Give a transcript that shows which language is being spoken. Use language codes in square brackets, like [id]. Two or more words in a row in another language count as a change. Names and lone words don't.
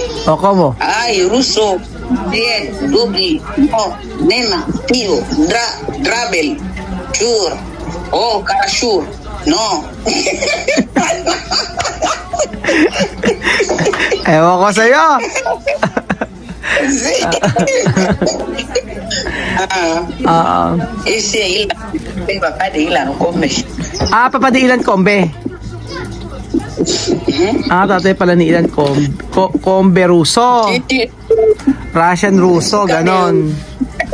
[es] O ¿cómo? Ay, Russo. Bien, Dubi, no, Nena, Tío, Drabel, Chur, oh, Carachur, no. [tl] Ewan ko sa'yo. [es] Ese Ilan, papá de Ilan Combe. Papá de Ilan Combe. [tl] Tatay pala ni Ilan Combe Russo. Russian Russo, ganon.